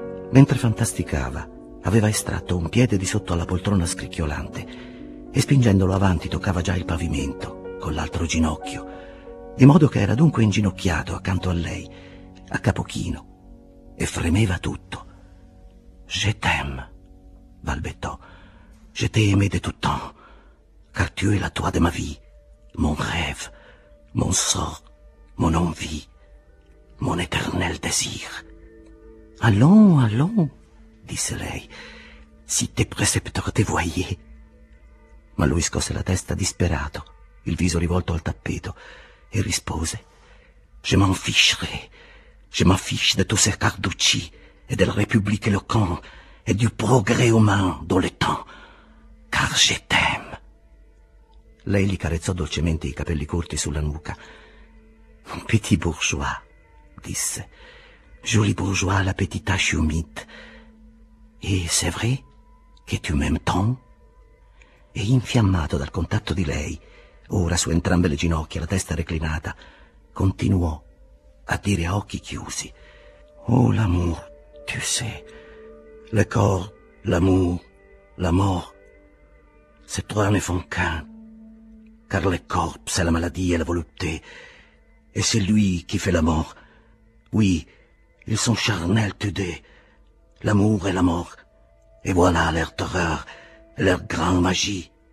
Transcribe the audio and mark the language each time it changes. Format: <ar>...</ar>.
<it>Mentre fantasticava, aveva estratto un piede di sotto alla poltrona scricchiolante e spingendolo avanti toccava già il pavimento con l'altro ginocchio, di modo che era dunque inginocchiato accanto a lei, a capochino, e fremeva tutto.</it> <fr>«Je t'aime», balbettò. «Je t'aime de tout temps, car tu es la toi de ma vie, mon rêve, mon sort, mon envie, mon éternel désir». «Allons, allons»,</fr> <it>disse lei,</it> <fr>«si te précepteur te voyait».</fr> <it>Ma lui scosse la testa disperato, il viso rivolto al tappeto, e rispose:</it> <fr>«Je m'en ficherai, je m'en fiche de tous ces carducci et de la République éloquente et du progrès humain dans le temps, car je t'aime».</fr> <it>Lei gli carezzò dolcemente i capelli corti sulla nuca.</it> <fr>«Un petit bourgeois»,</fr> <it>disse,</it> <fr>«joli bourgeois, la petite tache humide. Et c'est vrai que tu m'aimes tant?»</fr> <it>E infiammato dal contatto di lei, ora su entrambe le ginocchia, la testa reclinata, continuò a dire a occhi chiusi:</it> <fr>«Oh, l'amour, tu sais, le corps, l'amour, la mort, ces trois ne font qu'un, car le corps, c'est la maladie et la volupté, et c'est lui qui fait la mort. Oui, ils sont charnels tous deux, l'amour et la mort, et voilà leur terreur, leur grande magie.</fr>